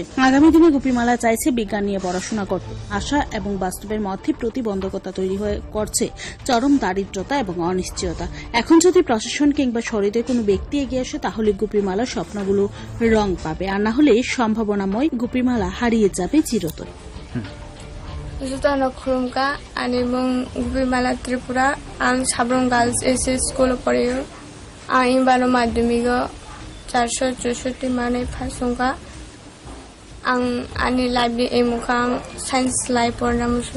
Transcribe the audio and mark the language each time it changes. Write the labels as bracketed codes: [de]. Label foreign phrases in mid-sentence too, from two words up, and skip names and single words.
[bn] আগামী দিনে গোপীমালা চাইছে বিজ্ঞান নিয়ে পড়াশোনা করতে। আশা এবং বাস্তবের মধ্যে প্রতিবন্ধকতা তৈরি হয়ে করছে চরম দারিদ্রতা এবং অনিশ্চয়তা। এখন যদি প্রশাসন কিংবা শরীরে কোনো ব্যক্তি এগিয়ে আসে তাহলে গোপীমালার স্বপ্নগুলো রং পাবে, আর না হলে সম্ভাবনাময় গোপীমালা হারিয়ে যাবে চিরতরে। [trp] खुरुमका अनि गुपीमाला त्रिपुरा आं साब्रं गार्ल्स एसएस स्कुल पढ्यो। आं एबार माध्यमिक 464 माने फासंका। आं आंनि लाइफनि एमखौ आं साइन्स लाइ फरायनांगौ।